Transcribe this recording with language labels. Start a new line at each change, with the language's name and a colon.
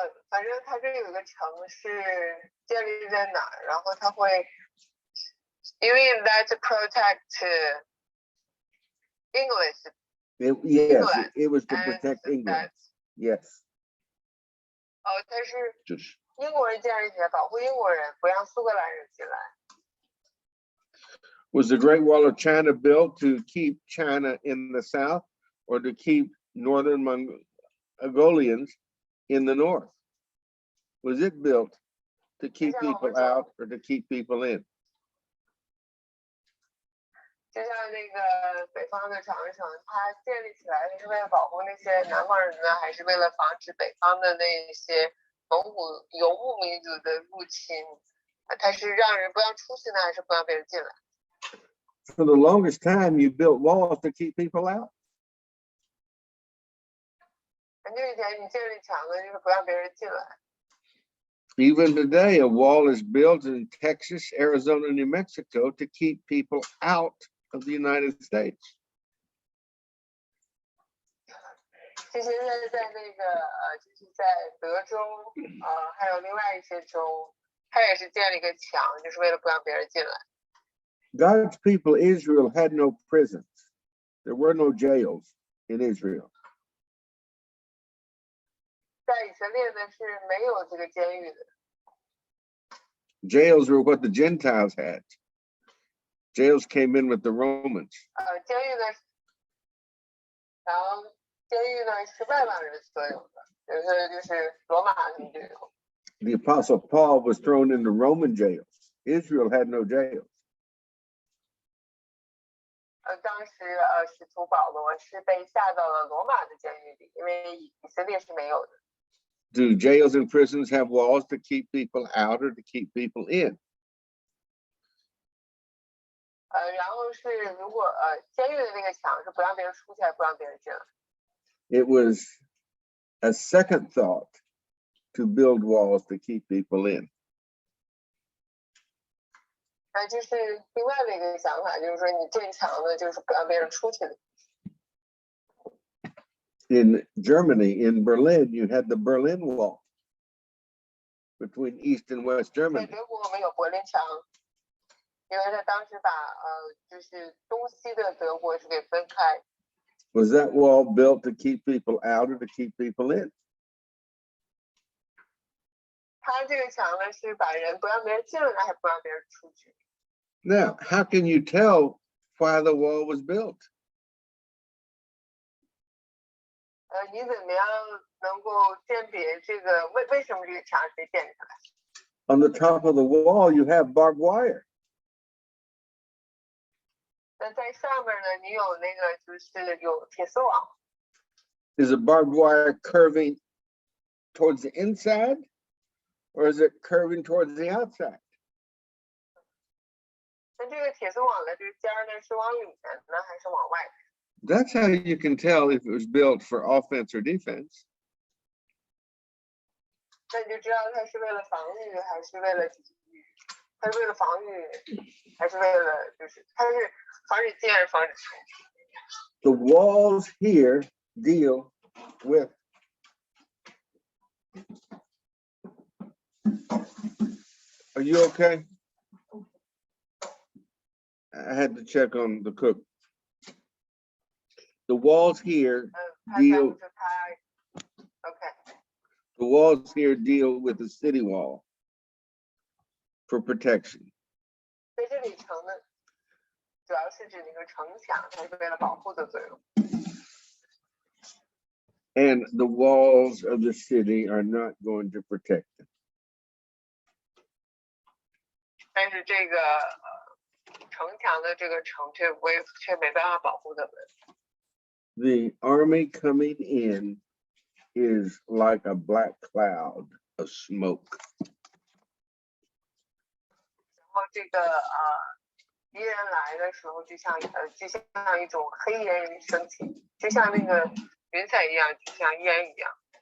Chinese: 反正它这有个城是建立在哪儿，然后它会因为
English: that to protect English. Yes, it was to protect England. Yes.
Chinese: 它是英国人建立起来保护英国人，不让苏格兰人进来。
English: Was the Great Wall of China built to keep China in the south or to keep northern Mongolians in the north? Was it built to keep people out or to keep people in?
Chinese: 就像那个北方的长城，它建立起来是为了保护那些南方人呢，还是为了防止北方的那些蒙古游牧民族的入侵？它是让人不让出去呢，还是不让别人进来？
English: For the longest time, you built walls to keep people out.
Chinese: 很久以前你建立墙呢，就是不让别人进来。
English: Even today, a wall is built in Texas, Arizona, New Mexico to keep people out of the United States.
Chinese: 就现在在那个就是在德州还有另外一些州，它也是建了一个墙，就是为了不让别人进来。
English: God's people, Israel, had no prisons. There were no jails in Israel.
Chinese: 在以色列呢是没有这个监狱的。
English: Jails were what the Gentiles had. Jails came in with the Romans.
Chinese: 监狱呢，然后监狱呢是外邦人所有的，有的就是罗马人就有。
English: The Apostle Paul was thrown into Roman jails. Israel had no jails.
Chinese: 当时使徒保罗是被下到了罗马的监狱里，因为以色列是没有的。
English: Do jails and prisons have walls to keep people out or to keep people in?
Chinese: 然后是如果监狱的那个墙是不让别人出去，还不让别人进来。
English: It was a second thought to build walls to keep people in.
Chinese: 就是另外的一个想法，就是说你建墙呢，就是不让别人出去的。
English: In Germany, in Berlin, you had the Berlin Wall between East and West
Chinese: 在
English: Germany.
Chinese: 德国我们有柏林墙，因为他当时把就是东西的德国是给分开。
English: Was that wall built to keep people out or to keep people in?
Chinese: 他这个墙呢是把人不让别人进来，还不让别人出去。
English: Now, how can you tell why the wall was built?
Chinese: 你怎么样能够鉴别这个为什么这个墙是被建起来？
English: On the top of the wall, you have barbed wire.
Chinese: 那在上面呢，你有那个就是有铁丝网。
English: Is the barbed wire curving towards the inside or is it curving towards the outside?
Chinese: 那这个铁丝网的这个尖儿呢，是往里面呢，还是往外？
English: That's how you can tell if it was built for offense or defense.
Chinese: 那你就知道它是为了防御还是为了抵御？它是为了防御还是为了就是它是防止进还是防止出？
English: The walls here deal with Are you okay? I had to check on the cook. The walls here
Chinese: 它
English: deal
Chinese: 就它 OK。
English: The walls here deal with the city wall for protection.
Chinese: 在这里城呢，主要是指那个城墙，它是为了保护的作用。
English: And the walls of the city are not going to protect them.
Chinese: 但是这个城墙的这个城却没办法保护他们。
English: The army coming in is like a black cloud of smoke.
Chinese: 然后这个敌人来的时候，就像一种黑烟升起，就像那个云彩一样，就像烟一样。